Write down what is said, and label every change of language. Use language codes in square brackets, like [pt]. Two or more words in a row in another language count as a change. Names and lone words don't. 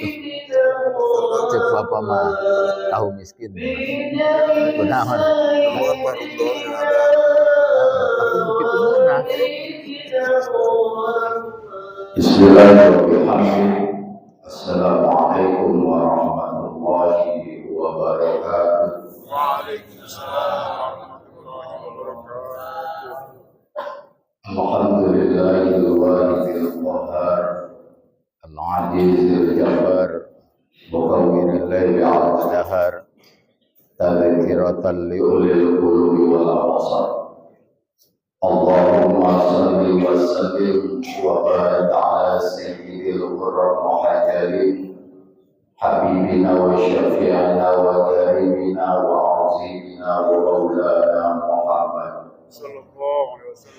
[su] Cek bapak mah tahu miskin. [id] Kunaon? Tapi begitu murah. [ar] Bismillahirrahmanirrahim. السلام عليكم ورحمة الله وبركاته. وعليكم السلام ورحمة الله وبركاته. الحمد لله الواحد القهار، العزيز الجبار، مكور الليل على النهار، تذكرة لأولي القلوب والأبصار. اللهم صل وسلم وبارك على سيد القراء محجلين حبيبنا وشفيعنا وكريمنا وعظيمنا ومولانا محمد صلى الله عليه وسلم.